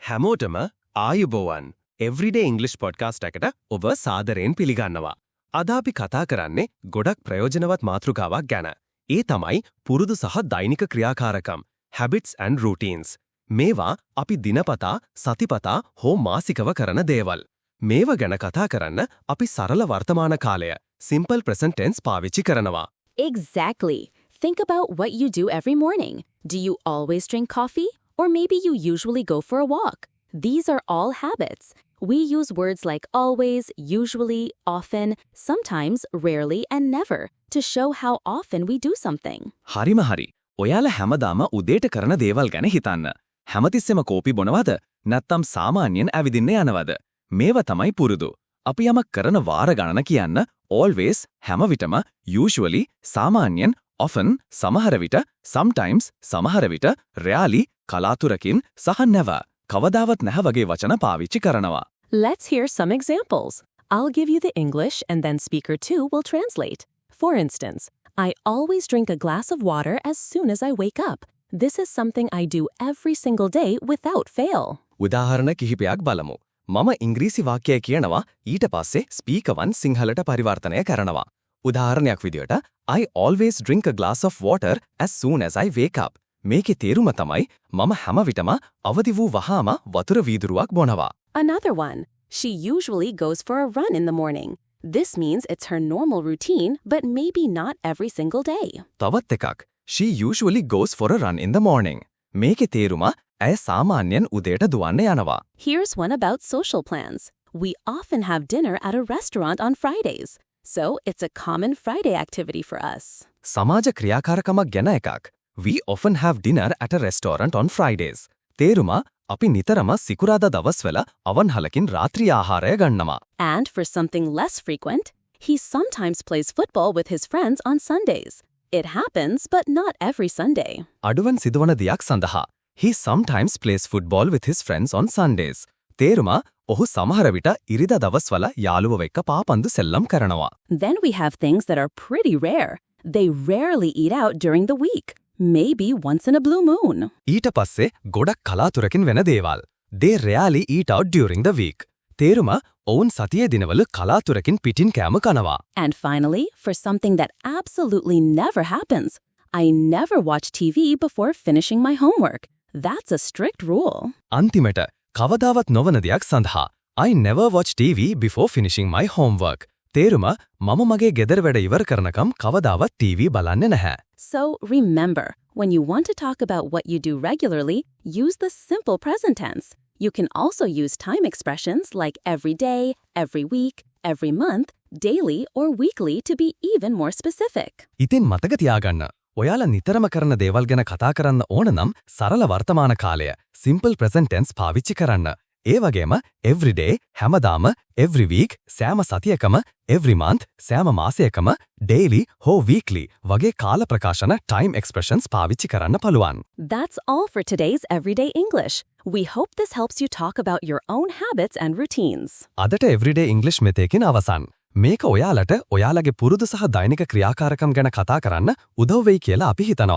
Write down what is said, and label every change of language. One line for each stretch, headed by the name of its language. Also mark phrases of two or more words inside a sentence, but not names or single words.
Sinhala: හැමෝටම ආයුබෝවන් එවරිඩේ ඉංග්ලිෂ් පොඩ්කාස්ට් එකට ඔබ සාදරයෙන් පිළිගන්නවා. අද අපි කතා කරන්නේ ගොඩක් ප්‍රයෝජනවත් මාතෘකාවක් ගැන. ඒ තමයි පුරුදු සහ දෛනික ක්‍රියාකාරකම්
English: habits and routines.
Sinhala: මේවා අපි දිනපතා, සතිපතා හෝ මාසිකව කරන දේවල්. මේව ගැන කතා කරන්න අපි සරල වර්තමාන කාලය
English: simple present tense
Sinhala: පාවිච්චි කරනවා.
English: Exactly. Think about what you do every morning. Do you always drink coffee? Or maybe you usually go for a walk. These are all habits. We use words like always, usually, often, sometimes, rarely, and never to show how often we do something.
Sinhala: හරිම හරි. ඔයාලා හැමදාම උදේට කරන දේවල් ගැන හිතන්න. හැමතිස්සෙම කෝපි බොනවද? නැත්නම් සාමාන්‍යයෙන් ඇවිදින්න යනවද? මේව තමයි පුරුදු. අපි යමක් කරන වාර ගණන කියන්න always හැම විටම usually සාමාන්‍යයෙන් often සමහර විට sometimes සමහර විට rarely කලාතුරකින් සහ never කවදාවත් නැහැ වගේ වචන පාවිච්චි කරනවා.
English: Let's hear some examples. I'll give you the English and then speaker 2 will translate. For instance, I always drink a glass of water as soon as I wake up. This is something I do every single day without fail.
Sinhala: උදාහරණ කිහිපයක් බලමු. මම ඉංග්‍රීසි වාක්‍යය කියනවා ඊට පස්සේ ස්පීකර් 1 සිංහලට පරිවර්තනය කරනවා. උදාහරණයක් විදියට
English: I always drink a glass of water as soon as I wake up.
Sinhala: මේකේ තේරුම තමයි මම හැම විටම අවදි වූ වහාම වතුර වීදුරුවක් බොනවා.
English: Another one. She usually goes for a run in the morning. This means it's her normal routine, but maybe not every single day.
Sinhala: තවත් එකක්.
English: She usually goes for a run in the morning.
Sinhala: මේකේ තේරුම ඇය සාමාන්‍යයෙන් උදේට දුවන්න යනවා.
English: Here's one about social plans. We often have dinner at a restaurant on Fridays. So it's a common Friday activity for us.
Sinhala: සමාජ ක්‍රියාකාරකමක් ගැන එකක්.
English: We often have dinner at a restaurant on Fridays.
Sinhala: තේරුම අපි නිතරම සිකුරාදා දවස්වල අවන්හලකින් රාත්‍රී ආහාරය ගන්නවා.
English: And for something less frequent, he sometimes plays football with his friends on Sundays. It happens, but not every Sunday.
Sinhala: අඩුවන් සිදුවන දෙයක් සඳහා
English: He sometimes plays football with his friends on Sundays.
Sinhala: තේරුම ඔහු සමහර විට ඉරිදා දවස්වල යාළුවෝ එක්ක පාපන්දු සෙල්ලම් කරනවා.
English: Then we have things that are pretty rare. They rarely eat out during the week. Maybe once in a blue moon.
Sinhala: ඊට පස්සේ ගොඩක් කලාතුරකින් වෙන දේවල්.
English: They rarely eat out during the week.
Sinhala: තේරුම ඔවුන් සතියේ දිනවල කලාතුරකින් පිටින් කෑම කනවා.
English: And finally, for something that absolutely never happens, I never watch TV before finishing my homework. That's a strict rule.
Sinhala: අන්තිමට කවදාවත් නොවන දෙයක් සඳහා
English: I never watch TV before finishing my homework.
Sinhala: තේරුම මම මගේ ගෙදර වැඩ ඉවර කරනකම් කවදාවත් TV බලන්නේ නැහැ.
English: So remember, when you want to talk about what you do regularly, use the simple present tense. You can also use time expressions like every day, every week, every month, daily, or weekly to be even more specific.
Sinhala: ඉතින් මතක තියාගන්න. ඔයාලා නිතරම කරන දේවල් ගැන කතා කරන්න ඕන නම් සරල වර්තමාන කාලය
English: simple present tense
Sinhala: පාවිච්චි කරන්න. ඒ වගේම
English: every day
Sinhala: හැමදාම
English: every week
Sinhala: සෑම සතියකම
English: every month
Sinhala: සෑම මාසයකම daily හෝ weekly වගේ කාල ප්‍රකාශන
English: time expressions
Sinhala: පාවිච්චි කරන්න පුළුවන්.
English: That's all for today's Everyday English. We hope this helps you talk about your own habits and routines.
Sinhala: අදට everyday English මෙතේකින් අවසන්. මේක ඔයාලට ඔයාලගේ පුරුදු සහ දෛනික ක්‍රියාකාරකම් ගැන කතා කරන්න උදව් වෙයි කියලා අපි හිතනවා.